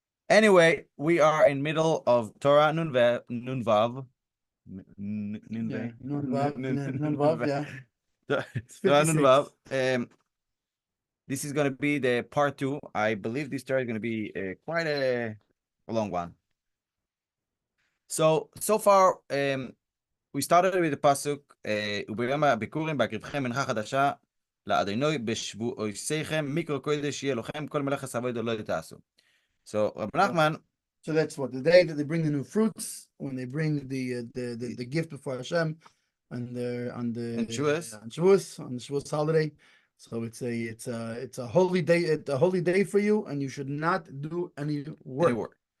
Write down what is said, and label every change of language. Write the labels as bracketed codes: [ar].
[en] Anyway, we are in middle of Torah Nun Vav. Nun Vav. Yeah, Nun Vav, yeah. It's Torah Nun 56. Vav. This is going to be the part 2. I believe this story is going to be quite a long one. So far, we started with the pasuk, [he] וביום הביקורים בהקריבכם מנחה חדשה לאדוני בשבועיכם מיקרו קודש יהיה לכם כל מלאכה עבודה לא תעשו. [en] So Rabbi Nachman, So that's what the day that they bring the new fruits, when they bring the gift before Hashem on the Shavuos holiday. So it's a holy day for you, and you should not do any work.